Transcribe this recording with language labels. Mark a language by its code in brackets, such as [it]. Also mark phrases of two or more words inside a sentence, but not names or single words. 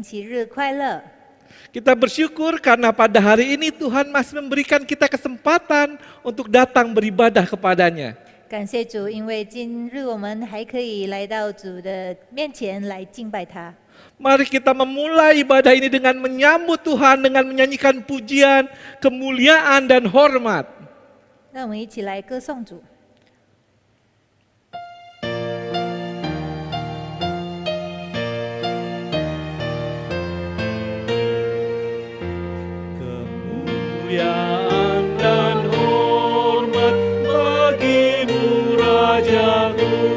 [zh] 主内弟兄姐妹们，星期日快乐！ [id] Kita bersyukur karena pada hari ini Tuhan masih memberikan kita kesempatan untuk datang beribadah kepadanya. [zh] 感谢主，因为今日我们还可以来到主的面前来敬拜他。 [id] Mari kita memulai ibadah ini dengan menyambut Tuhan, dengan menyanyikan pujian, kemuliaan, dan hormat. [zh] 让我们一起来歌颂主。 [id] Kemuliaan dan hormat bagimu Rajaku.